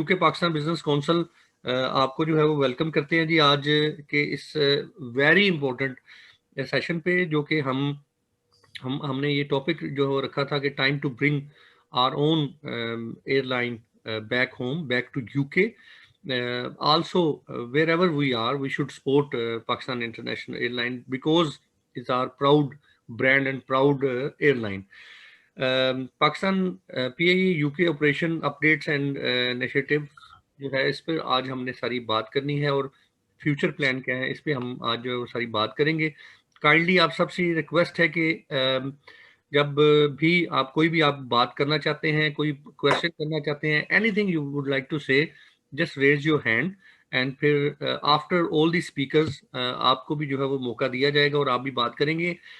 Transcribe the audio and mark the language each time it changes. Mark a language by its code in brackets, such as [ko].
[ur] UK Pakistan business council آپ کو جو ہے وہ ویلکم کرتے ہیں جی آج کے اس ویری امپورٹنٹ سیشن پہ, جو کہ ہم نے یہ ٹاپک جو رکھا تھا کہ [en] Time to bring our own air line back home, back to UK. Also wherever we are, we should support Pakistan International Airline because it's our proud brand and proud airline. Pakistan PIA UK operation updates and initiative [ur] جو ہے اس پر آج ہم نے ساری بات کرنی ہے, اور فیوچر پلان کیا ہے اس پہ ہم آج جو ہے وہ ساری بات کریں گے. کائنڈلی آپ سب سے ریکویسٹ ہے کہ جب بھی آپ کوئی بھی آپ بات کرنا چاہتے ہیں, کوئی کویشچن کرنا چاہتے ہیں, [en] anything you would like to say, just raise your hand [ur] and پھر [en] after all the speakers [ur] آپ کو بھی جو ہے وہ موقع دیا جائے گا اور آپ بھی بات کریں گے.